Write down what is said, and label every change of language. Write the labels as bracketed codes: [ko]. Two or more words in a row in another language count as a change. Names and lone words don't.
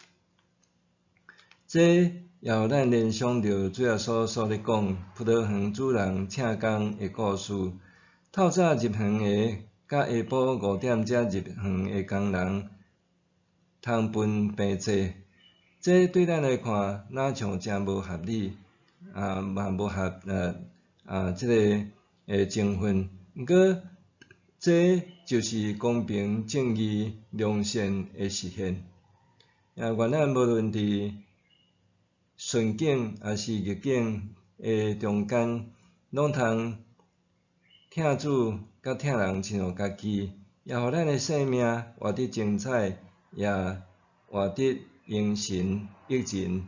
[nan] 这也互咱联想到主耶稣所咧讲葡萄园主人请工的故事。透早入园的，甲下晡5点才入园的工人，通分平济。这对咱来看，哪像真无合理，嘛无合即个情分。毋过，这就是公平、正义、良善的实现。愿咱无论伫顺境还是逆境的中间，拢通听主甲听人亲像家己，也互咱的生命活得精彩，也活得因神益人。